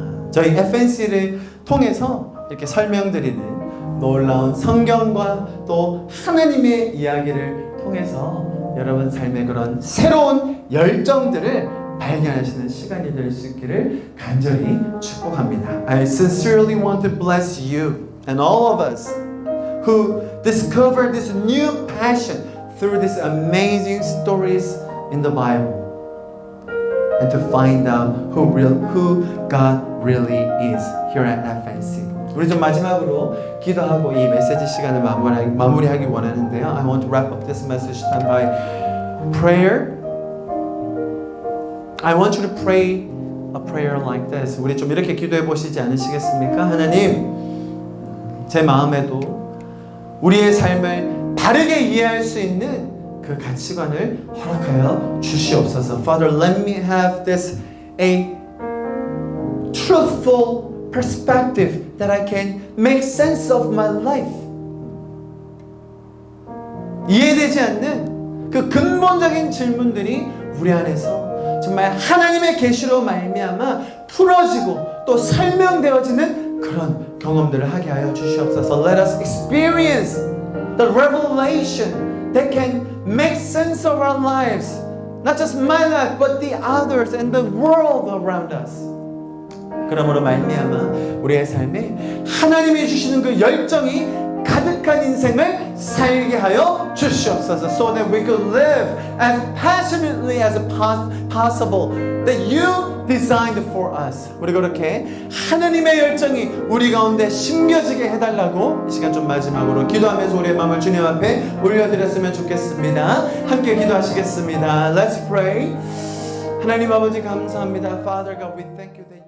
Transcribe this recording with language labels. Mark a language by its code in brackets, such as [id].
[ko] 저희 FNC를 통해서 이렇게 설명드리는 놀라운 성경과 또 하나님의 이야기를 통해서 여러분 삶의 그런 새로운 열정들을 발견하시는 시간이 될 수 있기를 간절히 축복합니다. [en] I sincerely want to bless you and all of us who discover this new passion through these amazing stories in the Bible and to find out who God really is here at FNC. [ko] 우리 좀 마지막으로 기도하고 이 메시지 시간을 마무리하기 원하는데요. [en] I want to wrap up this message time by prayer. I want you to pray a prayer like this. [ko] 우리 좀 이렇게 기도해 보시지 않으시겠습니까? 하나님, 제 마음에도 우리의 삶을 바르게 이해할 수 있는 그 가치관을 허락하여 주시옵소서. [en] Father, let me have this a truthful perspective that I can make sense of my life. [ko] 이해되지 않는 그 근본적인 질문들이 우리 안에서 정말 하나님의 계시로 말미암아 풀어지고 또 설명되어지는 그런 경험들을 하게 하여 주시옵소서. [en] Let us experience the revelation that can make sense of our lives. Not just my life, but the others and the world around us. [ko] 그러므로 말미암아 우리의 삶에 하나님이 주시는 그 열정이 가득한 인생을 살게 하여 주시옵소서. [en] So that we could live as passionately as possible that you designed for us. [ko] 우리 그렇게 하나님의 열정이 우리 가운데 심겨지게 해달라고 이 시간 좀 마지막으로 기도하면서 우리의 마음을 주님 앞에 올려드렸으면 좋겠습니다. 함께 기도하시겠습니다. [en] Let's pray. [ko] 하나님 아버지 감사합니다. [en] Father God, we thank you.